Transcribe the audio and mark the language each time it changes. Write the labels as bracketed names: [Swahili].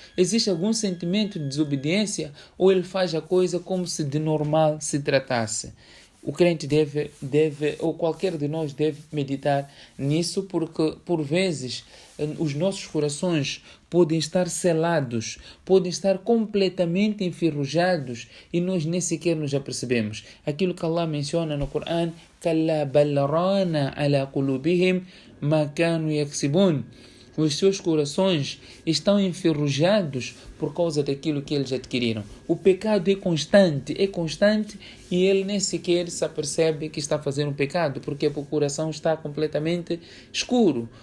[Portuguese] Existe algum sentimento de desobediência? Ou ele faz a coisa como se de normal se tratasse? O crente ou qualquer de nós deve meditar nisso, porque por vezes os nossos corações podem estar selados, podem estar completamente enferrujados e nós nem sequer nos apercebemos. Aquilo que Allah menciona no Corão, [Arabic] كَلَّا بَلْ رَانَ عَلَى قُلُوبِهِمْ مَا كَانُوا يَكْسِبُونَ. [Portuguese] Os seus corações estão enferrujados por causa daquilo que eles adquiriram. O pecado é constante e ele nem sequer se apercebe que está fazendo um pecado, porque o coração está completamente escuro.